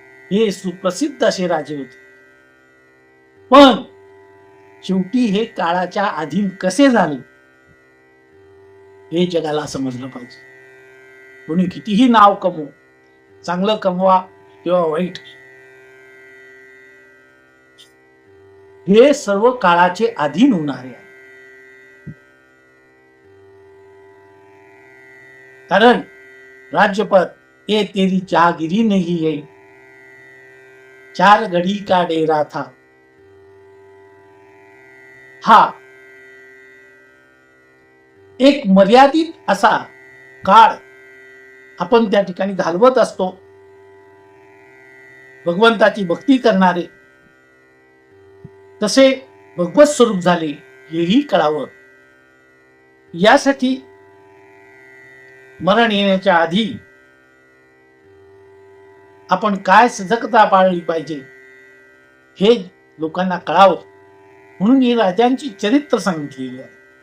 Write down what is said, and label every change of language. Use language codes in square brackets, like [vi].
[mr] हे सुप्रसिद्ध असे राजे होते. पण शेवटी हे काळाच्या अधीन कसे झाले हे जगाला समजलं पाहिजे. कोणी कितीही नाव कमवो, चांगलं कमवा किंवा वाईट, हे सर्व काळाचे अधीन होणारे आहे. कारण राज्यपद [hi] ये तेरी जहागिरी नहीं है, 4 घड़ी का डेरा था. [mr] हा एक मर्यादित असा काळ आपण त्या ठिकाणी घालवत असतो. भगवंताची भक्ती करणारे तसे भगवत स्वरूप झाले हेही कळावं, यासाठी मरण येण्याच्या आधी आपण काय सजगता पाळली पाहिजे हे लोकांना कळावं, म्हणून ही राजांची चरित्र सांगितलेली आहे.